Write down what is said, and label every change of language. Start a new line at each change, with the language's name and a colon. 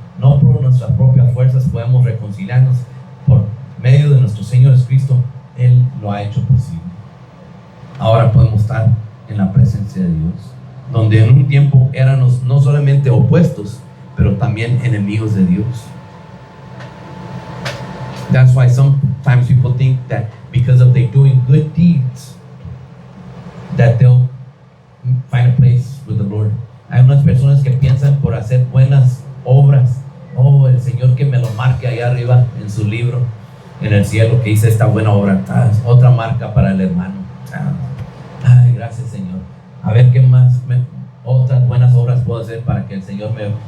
Spanish: No por nuestras propias fuerzas podemos reconciliarnos, por medio de nuestro Señor Jesucristo, Él lo ha hecho posible. Ahora podemos estar en la presencia de Dios, donde en un tiempo éramos no solamente opuestos, pero también enemigos de Dios.
English: That's why sometimes people think that because of they doing good deeds, that they'll find a place with the Lord.
Spanish: Hay unas personas que piensan por hacer buenas obras, oh, el Señor que me lo marque allá arriba en su libro, en el cielo, que hice esta buena obra. Otra marca para el hermano. Ay, gracias, Señor. A ver qué más, otras buenas obras puedo hacer para que el Señor me...